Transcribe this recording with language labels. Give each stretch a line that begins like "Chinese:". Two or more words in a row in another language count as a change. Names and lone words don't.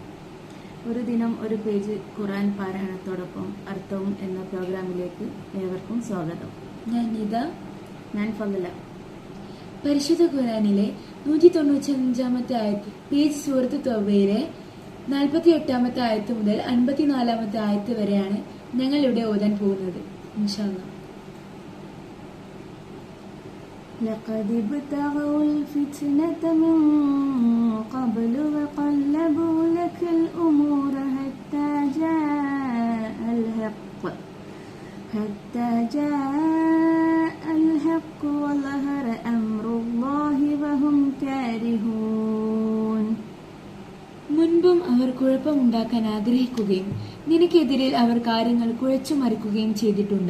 Malayalam: ഒരു ദിനം ഒരു പേജ് ഖുർആൻ പാരായണത്തോടൊപ്പം അർത്ഥവും എന്ന പ്രോഗ്രാമിലേക്ക് ഏവർക്കും സ്വാഗതം. ഞാൻ ഫളല. പരിശുദ്ധ ഖുർആനിലെ 195-ാമത്തെ ആയത്ത് പേജ് സൂറത്ത് തൗബയിലെ 48-ാമത്തെ ആയത്ത് മുതൽ 54-ാമത്തെ ആയത്ത് വരെയാണ് ഞങ്ങൾ ഇവിടെ ഓതാൻ പോകുന്നത്.
Arabic: إن شاء الله. لقد ابتغوا الفتنة من قبل وقلبوا لك الأمور حتى جاء الحق وظهر أمر الله وهم كارهون.
Malayalam: മുൻപും അവർ കുഴപ്പമുണ്ടാക്കാൻ ആഗ്രഹിക്കുകയും നിനക്കെതിരിൽ അവർ കാര്യങ്ങൾ കുഴച്ചു മറിക്കുകയും ചെയ്തിട്ടുണ്ട്.